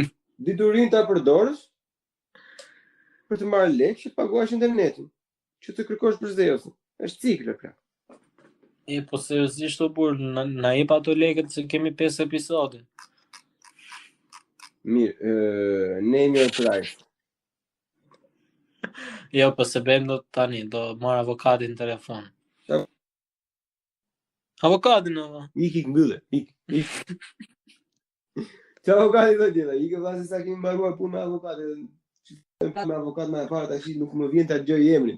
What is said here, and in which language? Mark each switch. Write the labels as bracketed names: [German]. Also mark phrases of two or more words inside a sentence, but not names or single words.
[Albanian] Diturin ta përdorësh për të marrë lekë që paguash internetin. Që të kërkosh për zeun. Është cikël pra. Po seriozisht o burr, na jep ato lekët se kemi 5 episode. Mirë, [English] name your price. [Albanian] Jo, po se bëjmë do tani, do marr avokatin në telefon. Avokatin edhe. Ik mbyllë, ik. Çfarë avokati do të thotë? Ikë vazhdi sa kemi mbaruar punë me avokatin. Me avokat më parë tash nuk më vjen ta dëgjoj emrin.